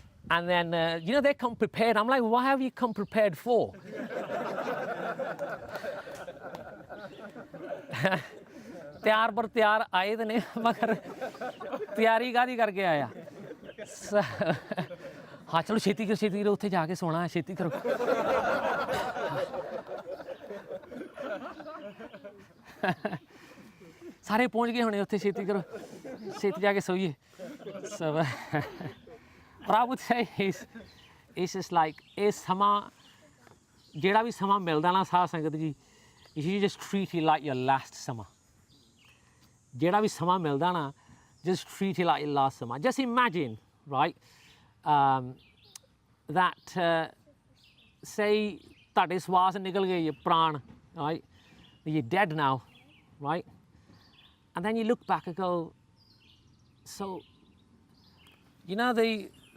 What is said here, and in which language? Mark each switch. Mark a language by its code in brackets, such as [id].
[en] And then you know they come prepared. I'm like, what have you come prepared for? [pa] ਤਿਆਰ ਪਰ ਤਿਆਰ ਆਏ ਤੇ ਨੇ ਮਗਰ ਤਿਆਰੀ ਕਾਹਦੀ ਕਰਕੇ ਆਇਆ ਹਾਂ ਚਲੋ ਛੇਤੀ ਕਰੋ ਉੱਥੇ ਜਾ ਕੇ ਸੋਣਾ ਹੈ ਛੇਤੀ ਕਰੋ ਸਾਰੇ ਪਹੁੰਚ ਗਏ ਹੋਣੇ ਉੱਥੇ ਛੇਤੀ ਕਰੋ ਛੇਤੀ ਜਾ ਕੇ ਸੋਈਏ [en] so what I would say is it's just like [pa] ਇਹ ਸਮਾਂ ਜਿਹੜਾ ਵੀ ਸਮਾਂ ਮਿਲਦਾ ਨਾ ਸਾਧ ਸੰਗਤ ਜੀ [en] you should just treat it like your last summer. [pa] ਜਿਹੜਾ ਵੀ ਸਮਾਂ ਮਿਲਦਾ ਨਾ [en] just treat it like your last summer. Just imagine, right, that say [pa] ਤੁਹਾਡੇ ਸਵਾਸ ਨਿਕਲ ਗਏ ਪ੍ਰਾਣ, [en] right, you're dead now, right, and then you look back and go, so you know the